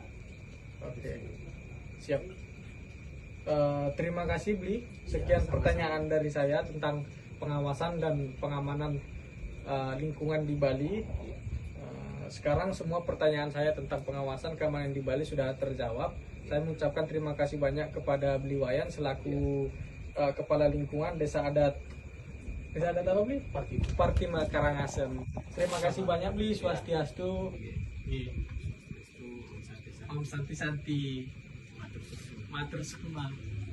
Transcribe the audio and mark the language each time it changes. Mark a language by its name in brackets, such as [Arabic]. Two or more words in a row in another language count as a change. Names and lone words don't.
[Indonesian] Oke, siap. Terima kasih, Bli. Sekian sama-sama. pertanyaan dari saya tentang pengawasan dan pengamanan lingkungan di Bali. Sekarang semua pertanyaan saya tentang pengawasan keamanan di Bali sudah terjawab. Saya mengucapkan terima kasih banyak kepada Bli Wayan selaku Kepala Lingkungan Desa Adat apa, Bli? Parkima Karangasem. Terima kasih banyak, Bli. [Sanskrit] Swastiastu. Om Santi Santi. [Balinese] Matur Sukma.